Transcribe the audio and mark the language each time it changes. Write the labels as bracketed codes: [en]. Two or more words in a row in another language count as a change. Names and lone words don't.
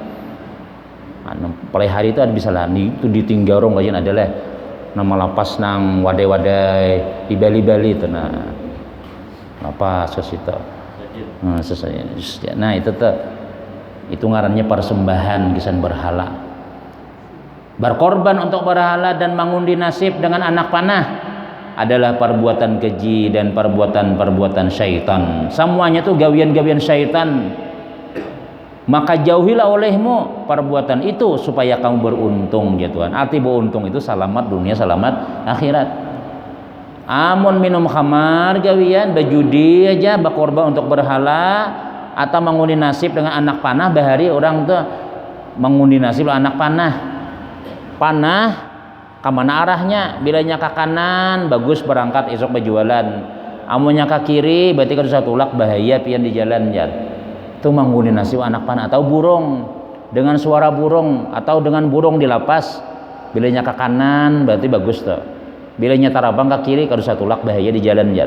[bjn] Pada hari itu ada bisa lah itu ditinggarong rajin adalah nang malapas nang wadai-wadai di bali-bali itu nah lapas ke situ. Nah itu tuh itu ngarannya persembahan kisan berhala. [id] Berkorban untuk berhala dan mengundi nasib dengan anak panah adalah perbuatan keji dan perbuatan syaitan. Semuanya tuh gawian-gawian syaitan. Maka jauhilah olehmu perbuatan itu supaya kamu beruntung ya Tuhan. Arti beruntung itu selamat dunia, selamat akhirat. [bjn] Amun minum khamar gawian, berjudi aja, berkorban untuk berhala atau mengundi nasib dengan anak panah, bahari orang tuh mengundi nasib anak panah kemana arahnya, bilanya ke kanan bagus berangkat esok berjualan, amunnya ke kiri berarti kalau satu tulak bahaya pian di jalan ya. Itu mengundi nasib anak panah atau burung dengan suara burung atau dengan burung di lapas, bilanya ke kanan berarti bagus tuh, bilanya tarabang ke kiri kalau satu tulak bahaya di jalan ya.